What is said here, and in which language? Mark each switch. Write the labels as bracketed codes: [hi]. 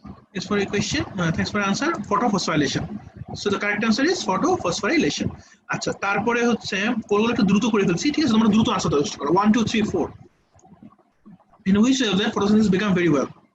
[en] Thanks for your question. Thanks for your answer. Photophosphorylation. So the correct answer is photophosphorylation. [bn] আচ্ছা, তারপরে হচ্ছে পোলগুলো একটু দ্রুত করে ফেলছি, ঠিক আছে। তোমরা দ্রুত আনসার দেওয়ার চেষ্টা করো। 1 2 3 4. [en] In which of them photosynthesis become very well?